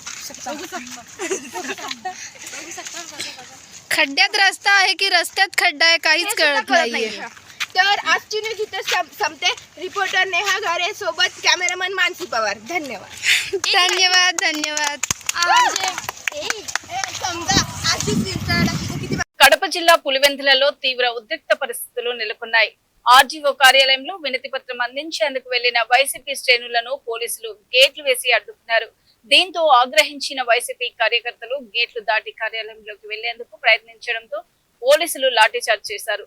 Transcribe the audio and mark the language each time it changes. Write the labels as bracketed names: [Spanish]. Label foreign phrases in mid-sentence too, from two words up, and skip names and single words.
[Marathi] खड्ड्यात रस्ता आहे की रस्त्यात खड्डा आहे काहीच कळत नाहीये. तर आजची न्यूज इथं संपते. रिपोर्टर नेहा घारे सोबत कॅमेरामन मानसी पवार. धन्यवाद. म्हणजे समजा [Telugu] కడప జిల్లా పులివెందులలో తీవ్ర ఉద్రిక్త పరిస్థితులు నెలకొన్నాయి. ఆర్జీఓ కార్యాలయంలో వినతి పత్రం అందించేందుకు వెళ్లిన వైసీపీ శ్రేణులను పోలీసులు గేట్లు వేసి అడ్డుకున్నారు. దీంతో ఆగ్రహించిన వైసీపీ కార్యకర్తలు గేట్లు దాటి కార్యాలయంలోకి వెళ్లేందుకు ప్రయత్నించడంతో పోలీసులు లాఠీచార్జ్ చేశారు.